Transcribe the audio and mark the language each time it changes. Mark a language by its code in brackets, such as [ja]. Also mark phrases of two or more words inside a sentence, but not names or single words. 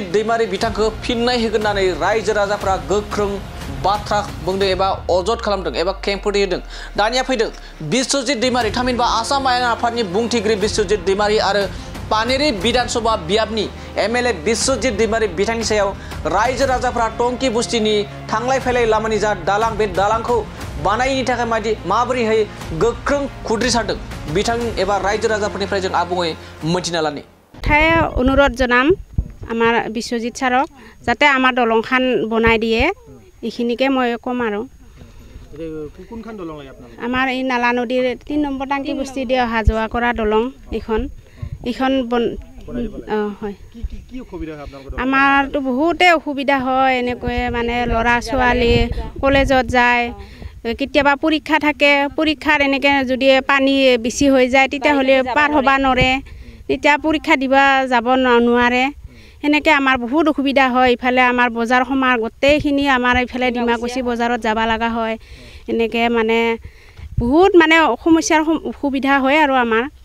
[brx] दैमारि बिथांखौ फिननाय होगोन होननानै रायजो राजाफ्रा गोख्रों बाथ्रा बुंदों एबा अजद खालामदों एबा खेंफोरथि होदों दानिया फैदों बिश्वजित दैमारि थामहिनबा आसाम आयेन आफादनि बुंथिगिरि बिश्वजित दैमारि आरो पानेरि विधानसभा बियाबनि एमएलए बिश्वजित दैमारि बिथांनि सायाव रायजो राजाफ्रा टंकी बस्तिनि थांलाय फैलाय लामानि जा दालां बे दालांखौ बानायनि थाखाय माबोरैहाय गोख्रों खुद्रिसारदों बिथां एबा रायजो राजाफोरनिफ्राय जों आबुङै मोनथिना लानि [as] অনুৰোধ জনাম আমাৰ বিশ্বজিত ছাৰক যাতে আমাৰ দলংখন বনাই দিয়ে এইখিনিকে মই কম আৰু কোনখান দলং লাগে আপোনাক আমাৰ এই নালা নদীৰ 3 নম্বৰ টাংকি বস্তি দিয়ে অহা যোৱা কৰা দলং এইখন হয় কি অসুবিধা হয় আপোনালোকৰ আমাৰতো বহুতে অসুবিধা হয় এনেকৈ মানে ল'ৰা ছোৱালী কলেজত যায় কেতিয়াবা পৰীক্ষা থাকে পৰীক্ষাৰ এনেকৈ যদি পানী বেছি হৈ যায় তেতিয়াহ'লে পাৰ হ'ব নোৱাৰে তেতিয়া পৰীক্ষা দিবা যাব নোৱাৰে এনেকৈ আমাৰ বহুত অসুবিধা হয় ইফালে আমাৰ বজাৰ সমাৰ গোটেইখিনি আমাৰ ইফালে ডিমাকুচি বজাৰত যাব লগা হয় এনেকৈ মানে বহুত মানে সমস্যাৰ অসুবিধা হয় আৰু আমাৰ